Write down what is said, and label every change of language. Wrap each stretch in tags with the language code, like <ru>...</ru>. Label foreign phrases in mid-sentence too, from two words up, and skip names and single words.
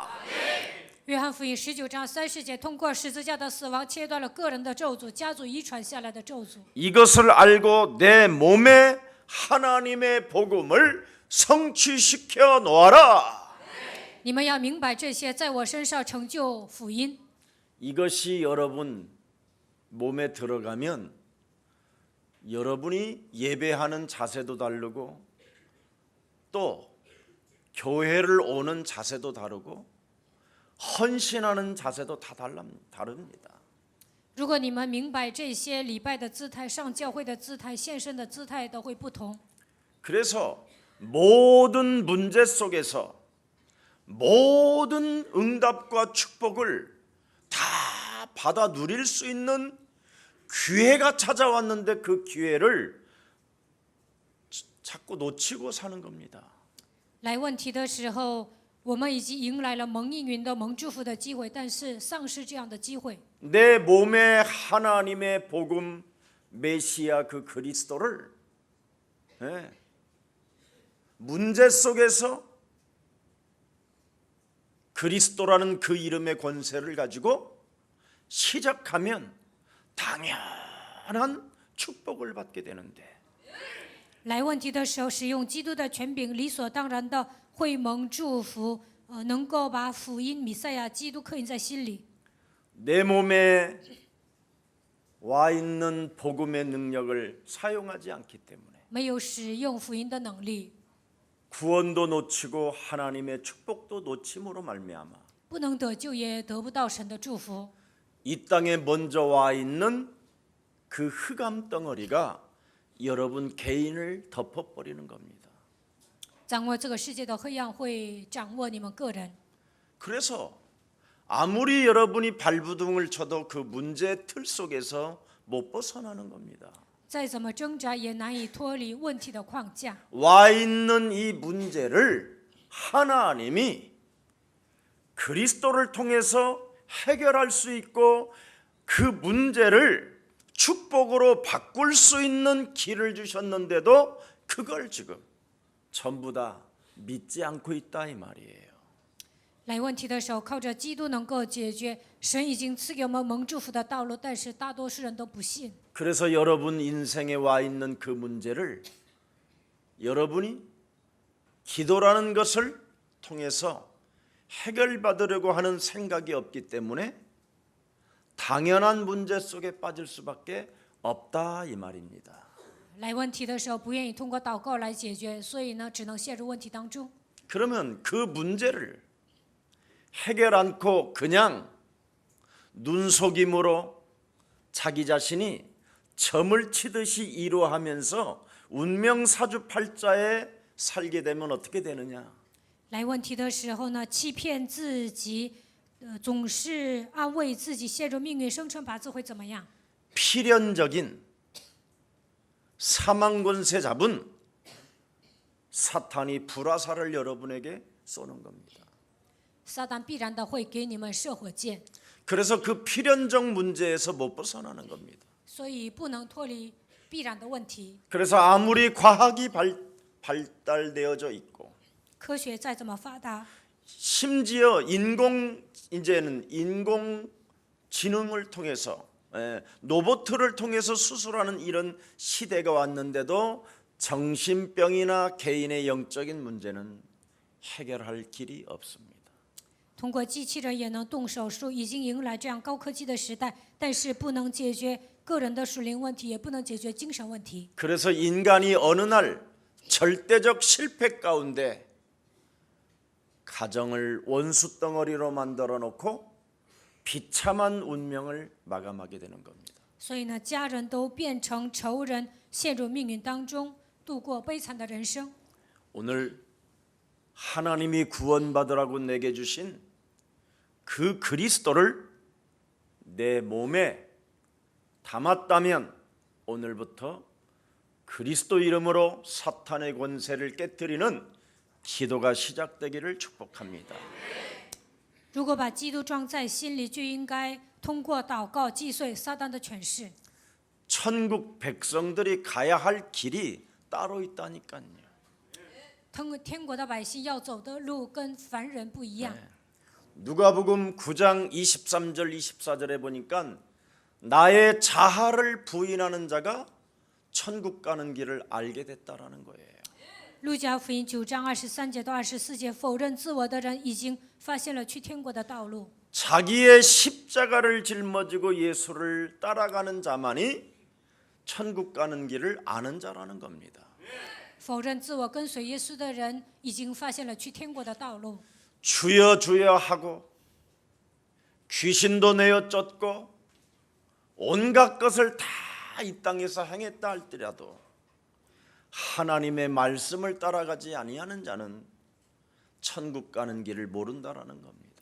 <zh>约翰福音19章30节，通过十字架的死亡，切断了个人的咒诅、家族遗传下来的咒诅。</zh> <ko>이것을 알고 내 몸에 하나님의 복음을 성취시켜 놓아라.</ko> <zh>你们要明白这些，在我身上成就福音。</zh> <ko>이것이 여러분 몸에 들어가면 여러분이 예배하는 자세도 다르고 또 교회를 오는 자세도 다르고 헌신하는 자세도 다 다릅니다.</ko> <zh>如果你们明白这些，礼拜的姿态、上教会的姿态、献身的姿态都会不同。</zh> <ko>그래서 모든 문제 속에서 모든 응답과 축복을 다 받아 누릴 수 있는 기회가 찾아왔는데 그 기회를 자꾸 놓치고 사는 겁니다.</ko> <zh>来问题的时候，我们已经迎来了蒙应允的、蒙祝福的机会，但是丧失这样的机会。</zh> <ko>내 몸에 하나님의 복음 메시아 그 그리스도를 문제 속에서 그리스도라는 그 이름의 권세를 가지고 시작하면 당연한 축복을 받게 되는데</ko> <zh>来问题的时候，使用基督的权柄，理所当然的会蒙祝福，能够把福音弥赛亚基督刻印在心里。</zh> <ko>내 몸에 와 있는 복음의 능력을 사용하지 않기 때문에</ko> <zh>没有使用福音的能力，</zh> <ko>구원도 놓치고 하나님의 축복도 놓침으로 말미암아</ko> <zh>不能得救，也得不到神的祝福。</zh> <ko>이 땅에 먼저 와 있는 그 흑암 덩어리가 여러분 개인을 덮어버리는 겁니다.</ko> <zh>掌握这个世界的黑暗会掌握你们个人，</zh> <ko>그래서 아무리 여러분이 발부둥을 쳐도 그 문제의 틀 속에서 못 벗어나는 겁니다.</ko> <zh>再怎么挣扎也难以脱离问题的框架。</zh> <ko>와 있는 이 문제를 하나님이 그리스도를 통해서 해결할 수 있고 그 문제를 축복으로 바꿀 수 있는 길을 주셨는데도 그걸 지금 전부 다 믿지 않고 있다 이 말이에요.</ko> <zh>来问题的时候，靠着基督能够解决。神已经赐给我们蒙祝福的道路，但是大多数人都不信。</zh> <ko>그래서 여러분 인생에 와 있는 그 문제를 여러분이 기도라는 것을 통해서 해결받으려고 하는 생각이 없기 때문에 당연한 문제 속에 빠질 수밖에 없다 이 말입니다.</ko> <zh>来问题的时候，不愿意通过祷告来解决，所以呢，只能陷入问题当中。</zh> <ko>그러면 그 문제를 해결 않고 그냥 눈속임으로 자기 자신이 점을 치듯이 이루하면서 운명사주팔자에 살게 되면 어떻게 되느냐?</ko> <zh>来问题的时候呢，欺骗自己，总是安慰自己，陷入命运生辰八字会怎么样？</zh> <ko>필연적인 사망 권세 잡은 사탄이 불화살을 여러분에게 쏘는 겁니다.</ko> <zh>撒旦必然的会给你们射火箭，</zh> <ko>그래서 그 필연적 문제에서 못 벗어나는 겁니다.</ko> <zh>所以不能脱离必然的问题。</zh> <ko>그래서 아무리 과학이 발달되어져 있고</ko> <zh>科学再怎么发达，</zh> <ko>심지어 이제는 인공지능을 통해서 로봇을 통해서 수술하는 이런 시대가 왔는데도 정신병이나 개인의 영적인 문제는 해결할 길이 없습니다.</ko> <zh>通过机器人也能动手术，已经迎来这样高科技的时代，但是不能解决个人的属灵问题，也不能解决精神问题。</zh> <ko>그래서 인간이 어느 날 절대적 실패 가운데 가정을 원수 덩어리로 만들어 놓고 비참한 운명을 마감하게 되는 겁니다.</ko> <zh>所以呢，家人都变成仇人，陷入命运当中，度过悲惨的人生。</zh> <ko>오늘 하나님이 구원받으라고 내게 주신 그 그리스도를 내 몸에 담았다면 오늘부터 그리스도 이름으로 사탄의 권세를 깨뜨리는 기도가 시작되기를 축복합니다.</ko> <zh>如果把基督装在心里，就应该通过祷告击碎撒旦的权势。</zh> <ko>천국 백성들이 가야 할 길이 따로 있다니까요.</ko> <zh>天国的百姓要走的路跟凡人不一样。</zh> <ko>누가복음 9장 23절 24절에 보니까 나의 자아를 부인하는 자가 천국 가는 길을 알게 됐다라는 거예요.</ko> <zh>路加福音9章23节到24节，否认自我的人已经发现了去天国的道路。</zh> <ko>자기의 십자가를 짊어지고 예수를 따라가는 자만이 천국 가는 길을 아는 자라는 겁니다.</ko> <zh>否认自我跟随耶稣的人已经发现了去天国的道路。</zh> <ko>주여 주여 하고 귀신도 내어 쫓고 온갖 것을 다 이 땅에서 행했다 할지라도 하나님의 말씀을 따라가지 아니하는 자는 천국 가는 길을 모른다라는 겁니다.</ko>